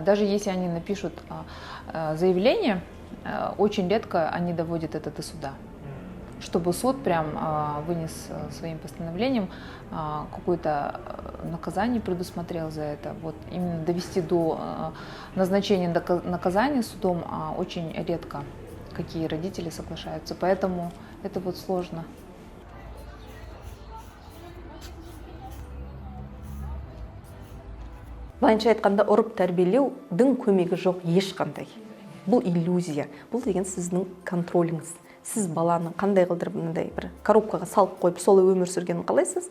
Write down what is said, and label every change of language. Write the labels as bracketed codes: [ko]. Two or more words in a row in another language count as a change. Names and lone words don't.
[ru] Даже если они напишут заявление, очень редко они доводят это до суда, чтобы суд прям вынес своим постановлением какое-то наказание, предусмотрел за это. Вот именно довести до назначения наказания судом очень редко какие родители соглашаются, поэтому это сложно. [kk] Былайша айтқанда ұрып тәрбиелеудің көмегі жоқ ешқандай. Бұл иллюзия. Бұл деген сіздің контроліңіз. Сіз баланы қандай қылдырып мындай бір коробкаға салып қойып, солай өмір сүргенін қалайсыз?